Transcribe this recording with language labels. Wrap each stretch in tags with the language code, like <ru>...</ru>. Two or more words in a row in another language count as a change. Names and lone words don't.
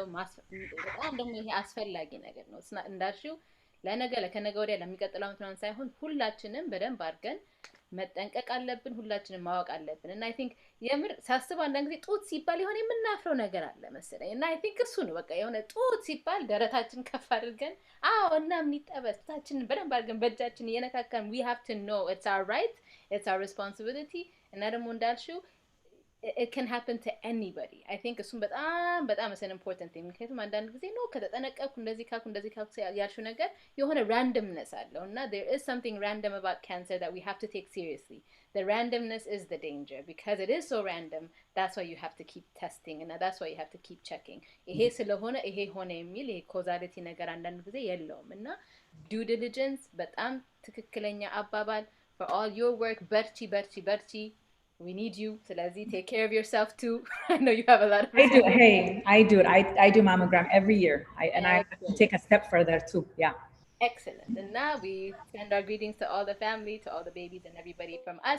<am>በጣም ደግሞ ይሄ አስፈላጊ ነገር ነው እንዳልሽው ለነገ ለከነገ ወዲያ ለሚቀጥለው ዓመት ምናምን ሳይሆን ሁላችንም በደንብ አድርገን መጠንቀቅ አለብን ሁላችንም ማወቅ አለብን እና</am> <en>I think</en> <am>የምር ሳስብ አንዳንድ ጊዜ ጡት ሲባል የሆነ የምናፍረው ነገር አለ መሰለኝ እና</am> <en>I think</en> <am>እሱ ነው በቃ የሆነ ጡት ሲባል ደረታችን ከፍ አድርገን አዎ እና ምን ይጠበስ ጡታችንን በደንብ አድርገን በእጃችን እየነካካን</am> <en>we have to know it's our right it's our responsibility</en> <am>እና ደግሞ እንዳልሽው</am> <en>it can happen to anybody. I think</en> <am>እሱም በጣም</am> <en>is an important thing.</en> <am>ምክንያቱም አንዳንድ ጊዜ ነው ከተጠነቀቅኩ እንደዚህ ካልኩ ያልሽው ነገር የሆነ randomness አለው እና</am> <en>there is something random about cancer that we have to take seriously. The randomness is the danger because it is so random. That's why you have to keep testing and that's why you have to keep checking.</en> <am>ይሄ ስለሆነ ይሄ ሆነ የሚል ይሄ causality ነገር አንዳንድ ጊዜ የለውም እና</am> <en>due diligence</en> <am>በጣም ትክክለኛ አባባል</am> <en>for all your work</en> <am>በርቺ</am> <en>we need you. Salazi, take care of yourself too. I know you have a lot of I do it. I do mammogram every year. I take a step further too. Yeah. Excellent. And now we send our greetings to all the family, to all the babies and everybody from us.</en>